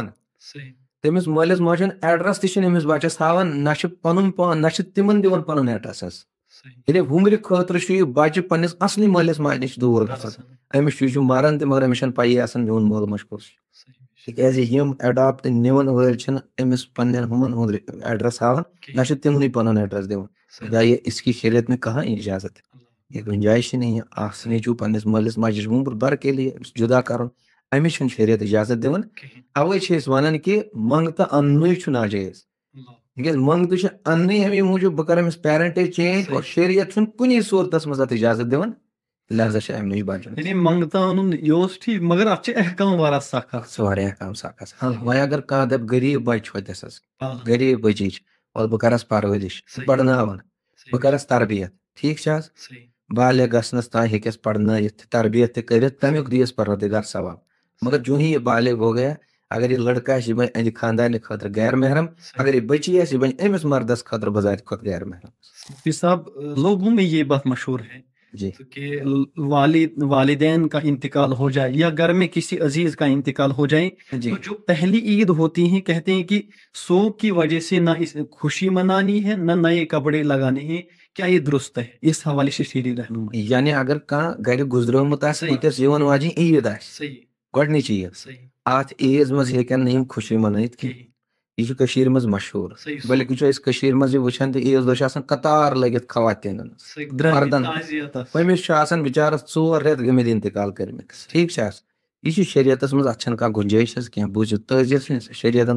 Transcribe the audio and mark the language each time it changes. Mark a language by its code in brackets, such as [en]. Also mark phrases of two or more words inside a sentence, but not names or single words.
[ks] تٔمِس مٲلِس ماجہِ ہُنٛد ایڈرس تہِ چھُنہٕ أمِس بچس ہاوان نہ چھُ پنُن پان نہ چھُ تِمن دِوان پنُن ایڈرس حظ ییٚلہِ وُمرِ خٲطرٕ چھُ یہِ بچہِ پننِس اصلی مٲلِس ماجہِ نِش دوٗر گژھان أمِس چھُ یہِ چھُ مران تہِ مگر أمِس چھنہٕ پیی آسان میون مول موج کُس چھُ تِکیازِ یِم اڈاپٹ نِوان وٲلۍ چھِنہٕ أمِس پننٮ۪ن ہُمن ہُنٛد ایڈرس ہاوان نہ چھُ تِمنٕے پنُن ایڈرس دِوان یا [ur] یہ اس کی شریعت میں کہاں اجازت یہ گنجائش ہی نہیں ہے [ks] اخ نیچو پنس مالس ماجد [ur] عمر بھر کے لیے [ks] جدا کرن امس چھن شریعت اجازت دون اوے چھ اس ونان کہ منگتا اننوے چھ ناجائز تکیاز منگتہ چھ اننی امی موجود بہ کر امس پیرنٹیج چینج اور شریعت چھن کنی صورتس مز ات اجازت دون لہذا چھ امہ نش بچن یعنی منگتا انن یہ ٹھیک مگر ات چھ احکام والا سخت واریاہ کم سخت وۄنۍ اگر کانٛہہ دپ غریب بچہ ہوتس غریب بچی اور بہ کرس پرورش پرناون بہ کرس تربیت ٹھیک چھ حظ بالغ گژھنس تام ہیکس پرنٲیِتھ تربیت تہ کٔرِتھ تمیُک دیس پروردگار ثواب مگر [ur] جو ہی یہ بالغ ہو گیا [ks] اگر یہ لڑکا یہ بن اہد خاندان خاطر غیر محرم اگر یہ بچی یہ بن امس مردس خاطر بذات خود غیر محرم. [ur] مفتی صاحب لوگوں میں یہ بات مشہور ہے جی کہ والدین کا انتقال ہو جائے یا گھر میں کسی عزیز کا انتقال ہو جائے جی تو جو پہلی عید ہوتی ہے کہتے ہیں کہ سوگ کی وجہ سے نہ خوشی منانی ہے نہ نئے کپڑے لگانے ہیں، کیا یہ درست ہے؟ اس حوالے سے شیری رہنمائی. [ks] یعنی اگر کان گھر گزرومت آس یون واجن عید صحیح گۄڈنِچ عید صحیح ات عیز مز ہیکن نہٕ یِم خوشی منٲیِتھ کینٛہہ یہ کشیر مز مشہور بلکہ چھ اس کشیر مز یہ وچھان تہ عیز دۄہ چھ آسان قطار لگت خواتینن مردن پٔمِس چھُ آسان بچارس 4 رٮ۪تھ گٔمٕتۍ انتقال کٔرمٕتۍ ٹھیک چھ یہ چھُ شریعتس مز ات چھنہٕ کانٛہہ گُنجٲیش حظ کینٛہہ بوٗزِو تٲجر شریعتن